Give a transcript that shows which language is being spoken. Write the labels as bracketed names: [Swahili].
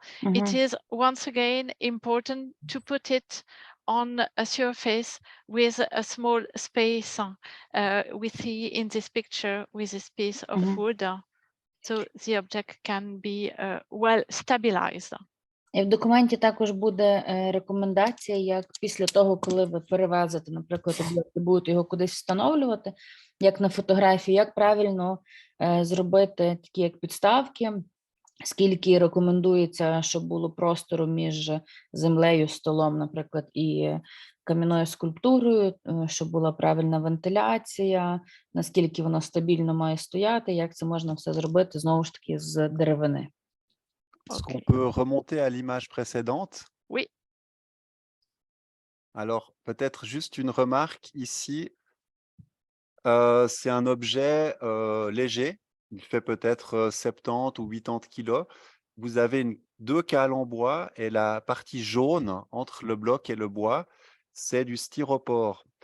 [English] It is once again important to put it on a surface with a small space. We see in this picture with this piece of wood, so the object can be well stabilized. [Ukrainian] І в документі також буде рекомендація, як після того, коли ви перевезете, наприклад, об'єкт і будете його кудись встановлювати, як на фотографії, як правильно зробити такі як підставки, скільки рекомендується, щоб було простору між землею, столом, наприклад, і кам'яною скульптурою, щоб була правильна вентиляція, наскільки воно стабільно має стояти, як це можна все зробити, знову ж таки, з деревини. [French] Est-ce qu'on peut remonter à l'image précédente? Oui. Alors, peut-être juste une remarque ici. C'est un objet léger. Il fait peut-être 70 ou 80 kilos. Vous avez deux cales en bois et la partie jaune entre le bloc et le bois, c'est du styropor.